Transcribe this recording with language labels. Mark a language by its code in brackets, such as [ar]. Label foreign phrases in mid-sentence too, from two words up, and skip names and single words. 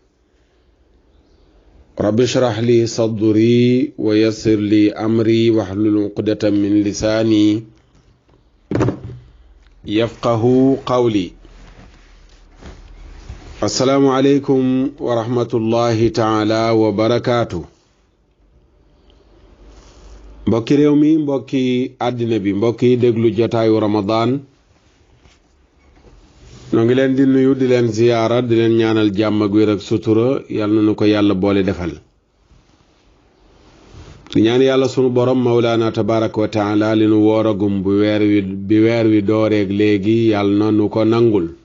[ar] رب اشرح لي صدري ويسر لي أمري واحلل عقدة من لساني يفقه قولي. السلام عليكم ورحمة الله تعالى وبركاته. [wo] mbokki réew mi mbokki àddina bi mbokki déglu jotaayu Ramadan noo ngi leen di nuyu di leen ziyaara di leen ñaanal jàmm ak wér ak sutura yàlla na nu ko yàlla boole defal. di ñaan yàlla sunu borom mawlaana [ar] تبارك وتعالى [wo] li nu wooragum bi weer wi dooreeg léegi yàlla na nu ko nangul.